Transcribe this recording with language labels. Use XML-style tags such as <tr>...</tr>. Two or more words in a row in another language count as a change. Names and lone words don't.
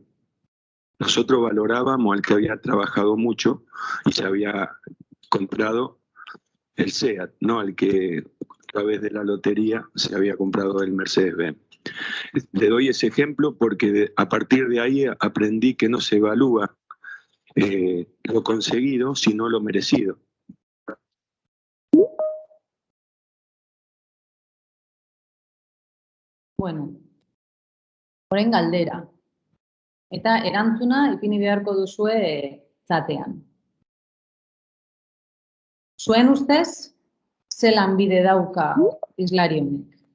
<es>Nosotros valorábamos al que había trabajado mucho y se había comprado el SEAT, no al que a través de la lotería se había comprado el Mercedes-Benz. Le doy ese ejemplo porque a partir de ahí aprendí que no se evalúa lo conseguido, sino lo merecido.</es> <eu>Bueno, orain galdera. Eta erantzuna ipini beharko duzue zatean. Zuen ustez, ze lanbide dauka hizlari honek?</eu>